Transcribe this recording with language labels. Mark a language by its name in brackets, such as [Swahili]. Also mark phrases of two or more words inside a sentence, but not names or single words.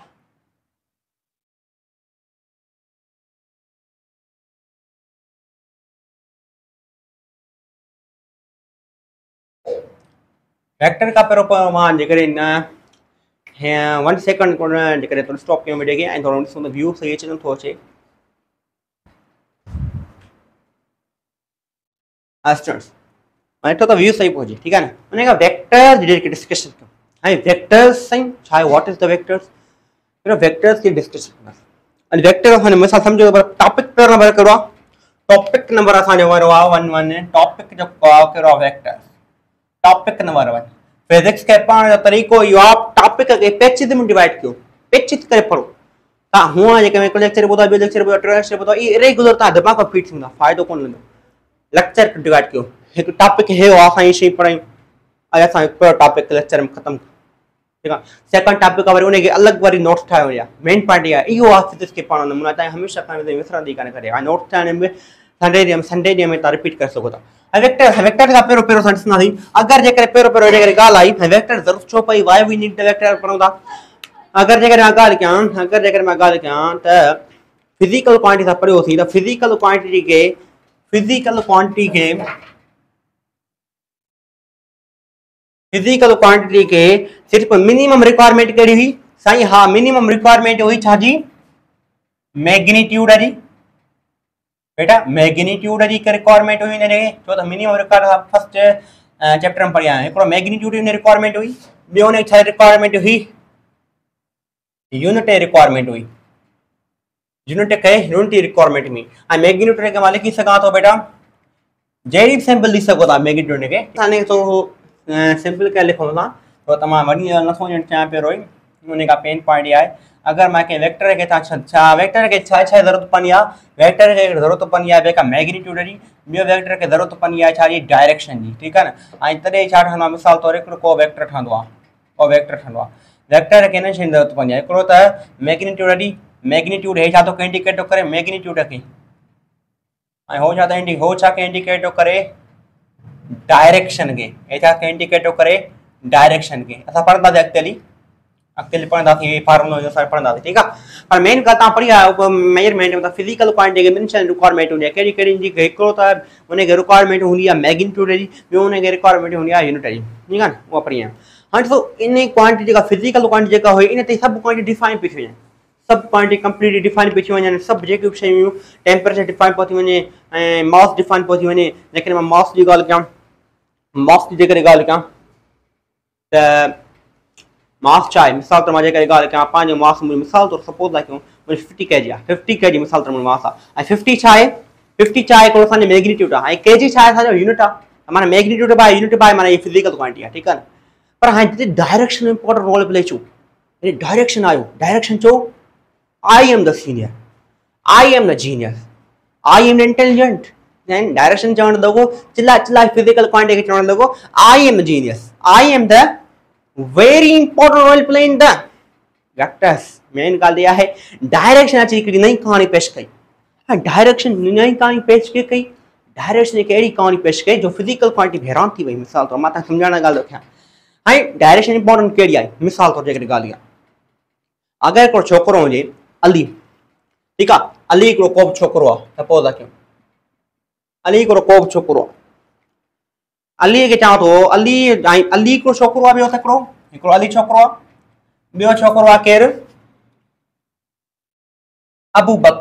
[Sindhi] वेक्टर खां पहिरियों मां जेकॾहिं न 1 सेकंड जेकॾहिं थोरो स्टॉप कयूं वीडियो खे ऐं थोरो ॾिसूं त व्यू सही अचे नथो अचे। स्टूडेंट्स हाणे ॾिठो त व्यू सही पहुचे, ठीकु आहे न। उन खां वेक्टर्स जी जेके डिस्कशन कयूं, हाणे वेक्टर्स साईं छा आहे, [English] What is the vectors, [Sindhi] वेक्टर्स की डिस्कशन कंदासीं। अॼु वेक्टर असांजो मिसाल सम्झो टॉपिक पहिरियों नंबर कहिड़ो आहे, टॉपिक नंबर असांजो वारो आहे 1 टॉपिक जो कहिड़ो आहे वेक्टर्स, टॉपिक नंबर 1 फिजिक्स के पढ़ण जो तरीक़ो इहो आहे, टॉपिक खे पेचीदे में डिवाइड कयो, पेचीद करे पढ़ो। तव्हां हूअं जेके हिकु लेक्चर ॿुधो, ॿियो लेक्चर ॿुधो, टे लेक्चर ॿुधो, इहे रेगुलर तव्हां दिमाग़ में फीड थींदा, फ़ाइदो कोन मिलंदो। लेक्चर डिवाइड कयो, हिकु टॉपिक हे आहे असां इहे शयूं पढ़ायूं, अॼु असां हिकु टॉपिक लेक्चर में ख़तमु, ठीकु आहे। सेकंड टॉपिक आहे वरी उनखे अलॻि वरी नोट्स ठाहियो आहे, [English] main point [Sindhi] इहा आहे, इहो आहे फिजिक्स खे पढ़ण नमूना तव्हां हमेशह खणी विसरंदी कान करे, ऐं नोट्स ठाहिण में संडे ॾींहं में तव्हां रिपीट करे सघो था। ऐं वेक्टर खां पहिरियों असां ॾिसंदासीं, अगरि जेकॾहिं पहिरियों जेकॾहिं ॻाल्हि आई वेक्टर ज़रूरत छो पई, [English] why we need the vector [Sindhi] पढ़ूं था। अगरि जेकॾहिं मां ॻाल्हि कयां त [English] physical quantity [Sindhi] सां पढ़ियोसीं त [English] physical quantity [Sindhi] खे सिर्फ़ु [English] minimum requirement [Sindhi] कहिड़ी हुई साईं, हा [English] minimum requirement [Sindhi] हुई छाजी, मैग्नीट्यूड जी, बेटा मैग्नीट्यूड जी रिक्वायरमेंट हुई हिनखे, छो त [English] minimum requirement first chapter [Sindhi] में पढ़िया आहियूं, हिकिड़ो मैग्नीट्यूड जी रिक्वायरमेंट हुई, ॿियो हुनजी छा रिक्वायरमेंट हुई, [English] unit requirement [Sindhi] हुई, [English] unit requirement [Sindhi] में। ऐं मैग्नीट्यूड खे मां लिखी सघां थो बेटा, जहिड़ी सिंपल ॾिसी सघो था मैग्नीट्यूड खे, सिंपल करे लिखूं था, तो तमामु वॾी नथो चाहियां पहिरियों ई, उन खां [English] pen point [Sindhi] इहा आहे, अगर मैं वेक्टर के वेक्टर के जरूरत पवंदी आहे, वेक्टर के जरूरत पवंदी आहे जेका मैग्नीट्यूड जी, ॿियो वेक्टर के जरूरत पवंदी आहे छा जी, डायरेक्शन जी, ठीकु आहे न। ऐं तॾहिं छा ठहंदो आहे, मिसाल तौर हिकिड़ो को वेक्टर ठहंदो आहे, वेक्टर खे हिन शइ जी जरूरत पवंदी आहे, हिकिड़ो त मैग्नीट्यूड जी, मैग्नीट्यूड हे छा थो इंडिकेट थो करे मैग्नीट्यूड खे, ऐं हो छा इंडिकेट थो करे डायरेक्शन खे, हे छा इंडिकेट थो करे डायरेक्शन खे। असां पढ़ंदासीं अॻिते पढ़ंदासीं फार्मूलो असां पढ़ंदासीं, ठीकु आहे। पर मेन ॻाल्हि तव्हां पढ़ी आहियो मेजरमेंट में, [English] physical quantity [Sindhi] खे ॿिनि शयुनि जी रिक्वायरमेंट हूंदी आहे, कहिड़ी जी, हिकिड़ो त हुनखे रिक्वायरमेंट हूंदी आहे मैग्नीट्यूड जी, ॿियो हुनखे रिक्वायरमेंट हूंदी आहे यूनिट जी, ठीकु आहे न, उहा पढ़ी आहियां। हाणे ॾिसो इन क्वांटिटी जेका [English] physical quantity [Sindhi] जेका हुई, इन ते सभु क्वांटिटी डिफाइन पई थी वञे, सभु क्वांटिटी [English] completely define [Sindhi] पई थी वञनि, सभु जेके बि शयूं [English] temperature define [Sindhi] पई थी वञे ऐं मास डिफाइन पई थी वञे। जेकॾहिं मां मास जी ॻाल्हि कयां, मास जी जेकॾहिं ॻाल्हि कयां त मास छा आहे, मिसाल तौर मां जेकॾहिं ॻाल्हि कयां पंहिंजो मास, मिसाल तौर सपोज़ था कयूं 50 kg आहे, 50 kg मिसाल तौर मास आहे, ऐं 50 छा आहे, 50 छा आहे हिकिड़ो असांजो मैग्नीट्यूड आहे, ऐं kg छा आहे असांजो यूनिट आहे, माना [English] magnitude by unit by [Sindhi] माना इहा [English] physical quantity [Sindhi] आहे, ठीकु आहे न। पर हाणे जिते [English] direction important role play [Sindhi] छो, डायरेक्शन आयो, डायरेक्शन चो [English] I am the senior, I am the genius, I am the intelligent, [Sindhi] डायरेक्शन चवण लॻो, चिल्ला [English] physical quantity [Sindhi] खे चवण लॻो [English] I am the genius, I am the very important role play in the vectors. [Sindhi] मेन ॻाल्हि इहा आहे डायरेक्शन अची हिकिड़ी नई कहाणी पेश कई, ऐं डायरेक्शन नई कहाणी पेश कई, डायरेक्शन हिकु अहिड़ी कहाणी पेश कई जो [English] physical quantity [Sindhi] हैरान थी वई। मिसाल तौर मां तव्हांखे सम्झाइण जी ॻाल्हि रखियां, ऐं [English] direction important [Sindhi] कहिड़ी आहे, मिसाल तौर जेकॾहिं ॻाल्हि आहे, अगरि हिकिड़ो छोकिरो हुजे, अली, ठीकु आहे, अली हिकिड़ो को बि छोकिरो आहे, सपोज़ था कयूं, अली हिकिड़ो को बि छोकिरो आहे, अली खे चवां थो अली हिकिड़ो छोकिरो आहे, ॿियो हिकिड़ो अली छोकिरो आहे, ॿियो छोकिरो आहे केरु, अबू बकर।